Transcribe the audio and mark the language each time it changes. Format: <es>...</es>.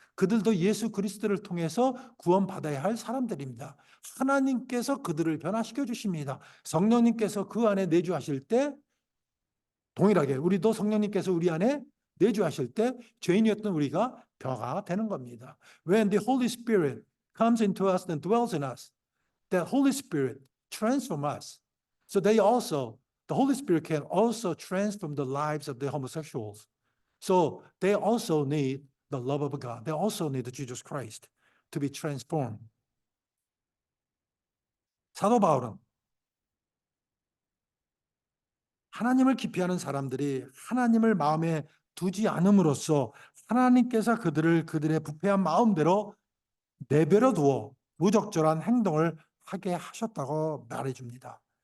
<ko>그들도 예수 그리스도를 통해서 구원받아야 할 사람들입니다. 하나님께서 그들을 변화시켜 주십니다. 성령님께서 그 안에 내주하실 때 동일하게 우리도 성령님께서 우리 안에 내주하실 때 죄인이었던 우리가 변화가 되는 겁니다.</ko> <en>When the Holy Spirit comes into us and dwells in us, that Holy Spirit transforms us. So the Holy Spirit can also transform the lives of the homosexuals. So they also need the love of God. They also need Jesus Christ to be transformed.</en> <ko>사도 바울은 하나님을 기피하는 사람들이 하나님을 마음에 두지 않음으로써 하나님께서 그들의 부패한 마음대로 내버려 두어 무적절한 행동을 하게 하셨다고 말해줍니다.</ko>